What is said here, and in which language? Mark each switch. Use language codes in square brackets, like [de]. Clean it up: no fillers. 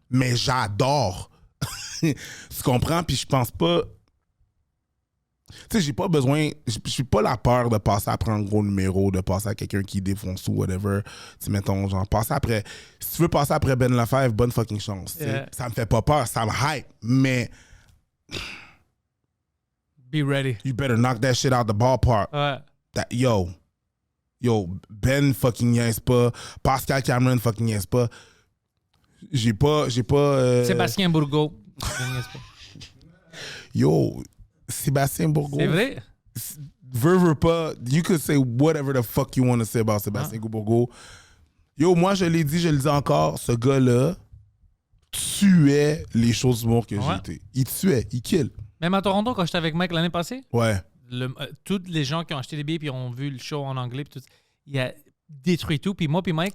[fr] Mais j'adore. Tu comprends? Puis je pense pas... Tu sais, j'ai pas besoin... Je suis pas la peur de passer après un gros numéro, de passer à quelqu'un qui défonce ou whatever. Tu sais, mettons, genre, passer après... Si tu veux passer après Ben Lefebvre, bonne fucking chance. [en] Yeah. [fr] Ça me fait pas peur, ça me hype. Mais... [en] Be ready. You better knock that shit out the ballpark. [fr] Ouais. Yo, Ben fucking niaise pas. Pascal Cameron fucking niaise pas. J'ai pas... Sébastien Bourgault. Yo, Sébastien Bourgault. C'est vrai? Veux pas. [en] You could say whatever the fuck you want to say about Sébastien Bourgault. [fr] Yo, moi, je l'ai dit, je le dis encore, ce gars-là tuait les choses d'humour que j'ai été. Il tuait, il kill. Même à Toronto, quand j'étais avec Mike l'année passée, Ouais. tous les gens qui ont acheté des billets puis ont vu le show en anglais, puis tout, il a détruit tout. Puis moi, puis Mike,